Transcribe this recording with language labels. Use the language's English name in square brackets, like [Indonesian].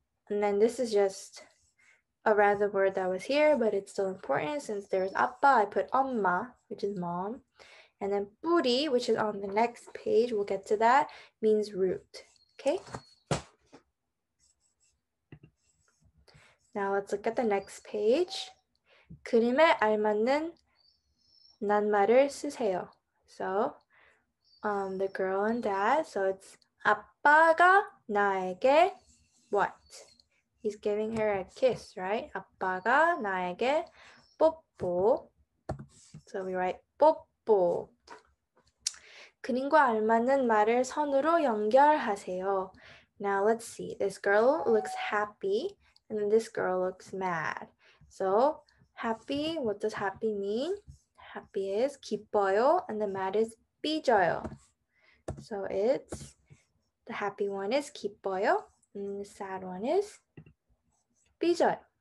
[English] And then this is just a random word that was here, but it's still important. Since there's 아빠, I put 엄마, which is mom. And then 뿌리, which is on the next page, we'll get to that, means root, okay? Now let's look at the next page. [Korean] 그림에 알맞는 낱말을 쓰세요. [English] So the girl and dad, so it's [Korean] 아빠가 나에게 [English] what? He's giving her a kiss, right? [Korean] 아빠가 나에게 뽀뽀. [English] So we write 뽀뽀. [Korean] 그림과 알맞는 말을 선으로 연결하세요. [English] Now let's see. This girl looks happy and then this girl looks mad. So happy, what does happy mean? Happy is 기뻐요 and the mad is 삐져요. So it's the happy one is 기뻐요 and the sad one is 삐져요.